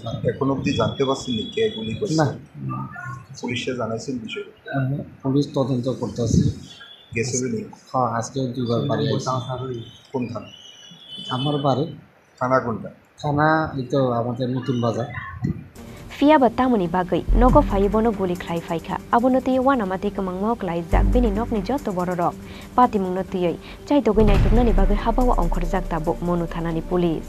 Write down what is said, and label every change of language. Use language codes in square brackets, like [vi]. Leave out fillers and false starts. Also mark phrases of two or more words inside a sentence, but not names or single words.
[bn] এখন অবধি জানতে পারছেন কে গুলি করছে না পুলিশে জানাইছেন বিষয় পুলিশ তদন্ত করতেছে গেছিলেন? হ্যাঁ আজকে দুবার বাড়ি আইছি। কোন থানা? আমার বাড়ি থানা কোনটা? থানা এই তো আমাদের নতুন বাজার। [trp] Fia batamuni bagai nogo faibono guli klai faika abonoti wana mate kamang mo klai jak bini nok ni joto bororok pati mungno tiyai chai dogai nai tukna ni bagai habawa ongkhor jak tabo monu thana ni police.